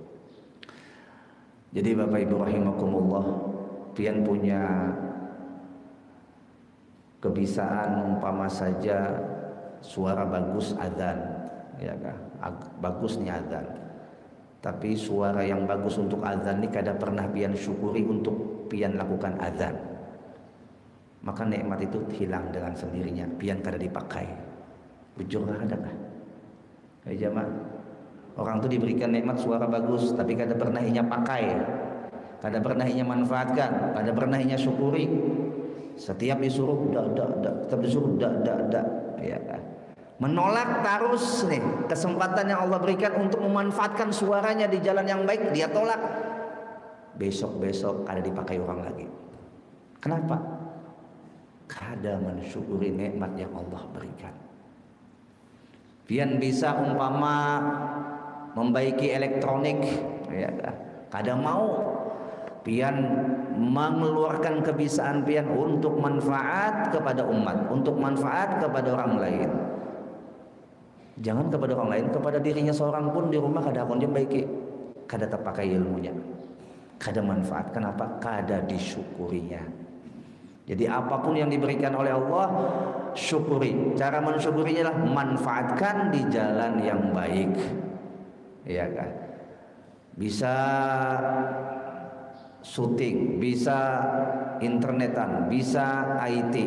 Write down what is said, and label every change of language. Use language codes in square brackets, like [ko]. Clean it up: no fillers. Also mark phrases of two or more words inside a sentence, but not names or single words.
[id] Jadi Bapak Ibu rahimakumullah, pian punya kebisaan umpama saja suara bagus azan, ya kan? Bagusnya azan. [bjn] Tapi suara yang bagus untuk azan ini kada pernah pian syukuri untuk pian lakukan azan. [id] Maka nikmat itu hilang dengan sendirinya, [bjn] pian kada dipakai. Bujur adakah? Ya jemaah. Orang itu diberikan nikmat suara bagus, tapi kada pernah inya pakai, kada pernah inya manfaatkan, kada pernah inya syukuri. [id] Setiap disuruh dak, tetap disuruh dak, ya kan? Menolak terus nih kesempatan yang Allah berikan untuk memanfaatkan suaranya di jalan yang baik, dia tolak. [bjn] Besok kada dipakai orang lagi. Kenapa? [id] Kada mensyukuri nikmat yang Allah berikan. [bjn] Pian bisa umpama membaiki elektronik, ya, kada mau pian mengeluarkan kebisaan pian untuk manfaat kepada umat, untuk manfaat kepada orang lain. Jangan kepada orang lain, kepada dirinya seorang pun di rumah kada akan dia baiki, kada terpakai ilmunya, kada manfaat. Kenapa? Kada disyukurinya. [id] Jadi apapun yang diberikan oleh Allah, syukuri. Cara mensyukurinya adalah manfaatkan di jalan yang baik. Ya kan? Bisa syuting, bisa internetan, bisa IT.